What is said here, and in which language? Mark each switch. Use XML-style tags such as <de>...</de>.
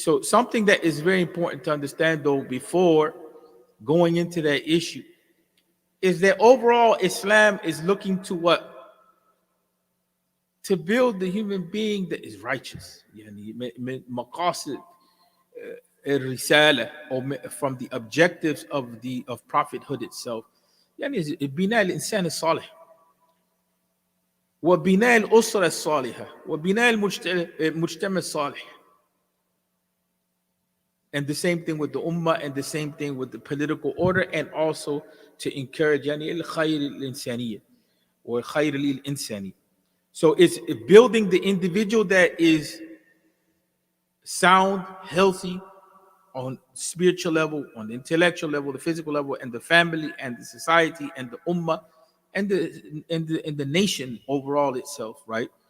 <en>So something that is very important to understand, though, before going into that issue, is that overall Islam is looking to what? To build the human being that is righteous. Maqasid</en> <ar>الرسالة,</ar> <en>or from the objectives of prophethood itself.</en> <ar>يعني بناء الإنسان الصالح وبناء الأسرة الصالحة وبناء المجتمع الصالح.</ar> <en>And the same thing with the ummah, and the same thing with the political order, and also to encourage</en> <ar>يعني الخير الإنسانية</ar> <en>or</en> <ar>خير الإنسانية.</ar> <en>So it's building the individual that is sound, healthy, on spiritual level, on the intellectual level, the physical level, and the family, and the society, and the ummah, and the nation overall itself, right?</en>